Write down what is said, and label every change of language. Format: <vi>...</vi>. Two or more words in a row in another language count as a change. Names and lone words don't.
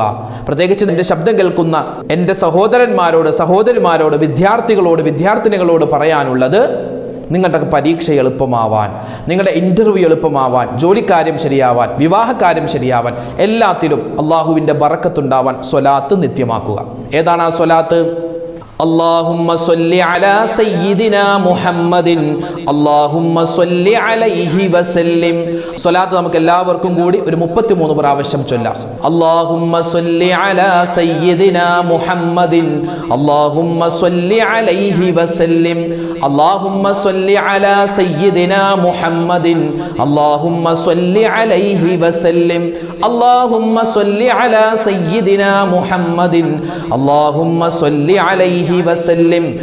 <ml>പ്രത്യേകിച്ച് എൻ്റെ ശബ്ദം കേൾക്കുന്ന എൻ്റെ സഹോദരിമാരോട് വിദ്യാർത്ഥിനികളോട് പറയാനുള്ളത്, നിങ്ങളുടെ പരീക്ഷ എളുപ്പമാവാൻ, നിങ്ങളുടെ ഇൻ്റർവ്യൂ എളുപ്പമാവാൻ, ജോലിക്കാര്യം ശരിയാവാൻ, വിവാഹകാര്യം ശരിയാവാൻ, എല്ലാത്തിലും അള്ളാഹുവിൻ്റെ ബറക്കത്തുണ്ടാവാൻ സ്വലാത്ത് നിത്യമാക്കുക. ഏതാണ് ആ സ്വലാത്ത്?</ml> <ar>اللهم صل على سيدنا محمد اللهم صل عليه وسلم.</ar> <ml>സ്വലാത്ത് നമുക്ക് എല്ലാവർക്കും കൂടി ഒരു 33 പ്രാവശ്യം ചൊല്ലാം.</ml> <ar>اللهم صل على سيدنا محمد اللهم صل عليه وسلم. اللهم صل على سيدنا محمد اللهم صل عليه وسلم. اللهم صل على سيدنا محمد اللهم صل عليه وسلم.</ar>